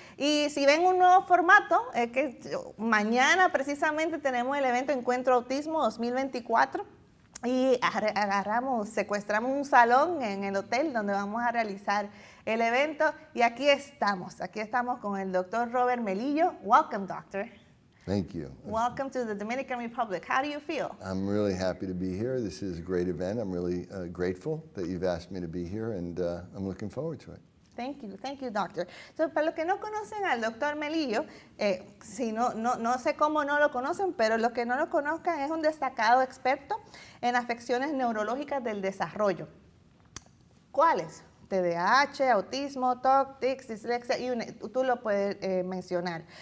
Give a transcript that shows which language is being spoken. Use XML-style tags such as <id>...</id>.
<es>Y si ven un nuevo formato, que mañana precisamente tenemos el evento Encuentro Autismo 2024 y secuestramos un salón en el hotel donde vamos a realizar el evento y aquí estamos con el doctor Robert Melillo.</es> <en>Welcome, doctor. Thank you. Welcome to the Dominican Republic. How do you feel? I'm really happy to be here. This is a great event. I'm really grateful that you've asked me to be here, and I'm looking forward to it. Thank you, doctor.</en> <es>So, para los que no conocen al doctor Melillo, si no sé cómo no lo conocen, pero los que no lo conozcan, es un destacado experto en afecciones neurológicas del desarrollo. ¿Cuáles? TDAH, autismo, TOC, tics, dislexia, tú lo puedes mencionar.</es>